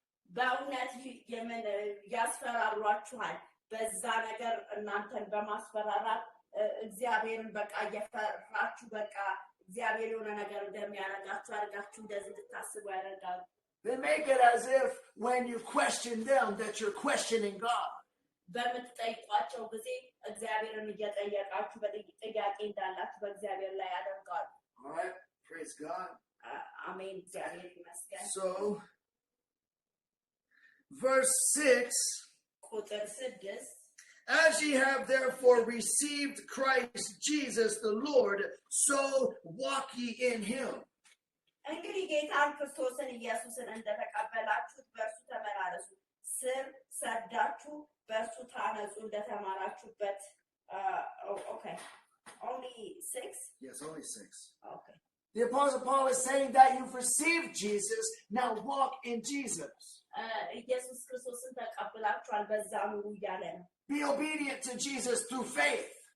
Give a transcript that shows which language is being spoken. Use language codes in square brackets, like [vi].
[am] በእውነት ያስፈራሯችኋል። በዛ ነገር እናንተን በማስፈራራት እግዚአብሔርን በቃ እየፈራችሁ በቃ እግዚአብሔር የሆነ ነገር እንደሚያደርጋችሁ አድርጋችሁ እንደዚህ እንድታስቡ ያደርጋሉ። [en] They make it as if when you question them that you're questioning God. [am] በምትጠይቋቸው ጊዜ እግዚአብሔርን እየጠየቃችሁ ጥያቄ እንዳላችሁ በእግዚአብሔር ላይ ያደርጋሉ። [en] All right, praise God. [am] አሜን፣ እግዚአብሔር ይመስገን። [en] So, verse 6, [am] ቁጥር 6 [en] as ye have therefore received Christ Jesus the Lord, so walk ye in him. [am] እንግዲህ ጌታን ክርስቶስን ኢየሱስን እንደተቀበላችሁት በእርሱ ተመላለሱ፣ ስር ሰዳችሁ በእርሱ ታነጹ እንደተማራችሁበት። [en] Okay, only 6? Yes, only 6. Okay. The Apostle Paul is saying that you've received Jesus, now walk in Jesus. [am] ኢየሱስ ክርስቶስን ተቀበላችኋል፣ በዛ ኑሩ እያለ ነው። [en] Be obedient to Jesus through faith.